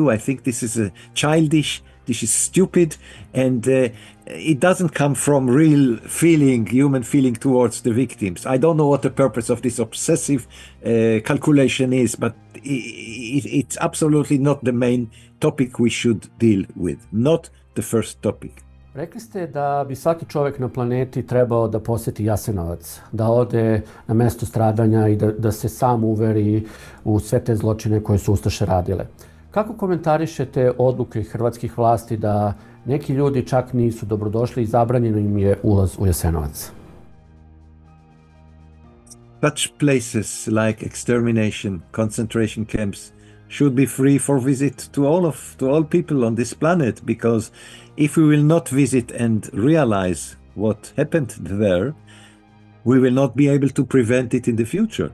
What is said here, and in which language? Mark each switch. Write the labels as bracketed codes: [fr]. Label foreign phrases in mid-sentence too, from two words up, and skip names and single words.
[en] I think this is childish, this is stupid, and it doesn't come from real feeling, human feeling towards the victims. I don't know what the purpose of this obsessive calculation is, but it's absolutely not the main topic we should deal with, not the first topic. [sr] Rekli ste da bi svaki čovjek na planeti trebao da posjeti Jasenovac, da ode na mesto stradanja i da se sam uveri u sve te zločine koje su ustaše radile. Kako komentarišete odluke hrvatskih vlasti da neki ljudi čak nisu dobrodošli i zabranjeno im je ulaz u Jasenovac? [en] Such places like extermination, concentration camps should be free for visit to all people on this planet, because if we will not visit and realize what happened there, we will not be able to prevent it in the future.